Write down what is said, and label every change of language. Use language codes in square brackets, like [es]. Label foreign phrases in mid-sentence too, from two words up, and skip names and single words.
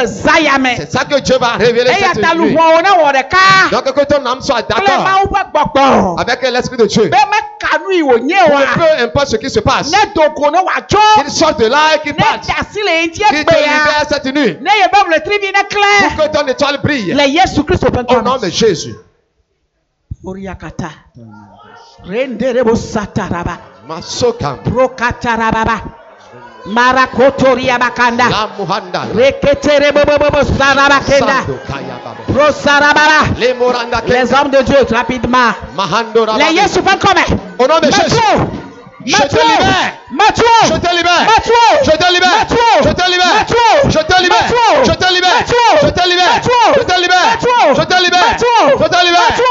[fr] C'est ça que Dieu va révéler cette nuit. Donc que ton âme soit d'accord avec l'Esprit de Dieu. Peu importe ce qui se passe. Qu'il sorte de là et qu'il parte. Qu'il te libère cette nuit. Pour que ton étoile brille. Au nom de Jésus. Masokam. Marakotoria bakanda. Reketere bobo sarabakenda. Pro sarabara. Les hommes de Dieu rapidement. Les Yesu font comme. Au nom de Jésus. Je te libère. Je te libère. Je te libère. Je te libère. Je te libère. Je te libère. Je te libère. Je te libère. Je te libère. Je te libère.